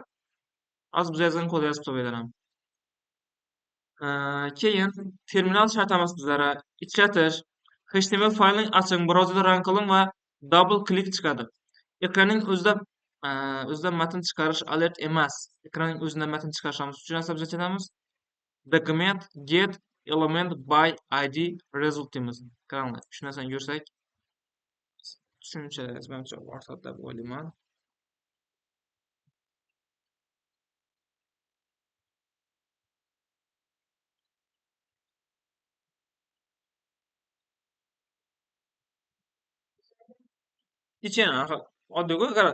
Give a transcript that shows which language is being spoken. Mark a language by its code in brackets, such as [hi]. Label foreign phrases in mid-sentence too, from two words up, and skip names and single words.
[uz] Hozir biz yozgan kodni yozib qo'yadilar. Keyin terminal shartamiz bizlara ishlatish, HTML faylini oching, brauzerda run qiling va [en] double klik [uz] chiqadi. Ekranning o'zida matn chiqarish alert emas. Ekranning o'zida matn chiqarishimiz uchun narsa biz aytamiz. [en] Document get element by id result deymiz. [uz] Qaranglar, shu narsani ko'rsak tushuncha menimcha ortadi deb o'ylayman. Ichini oddiy qara.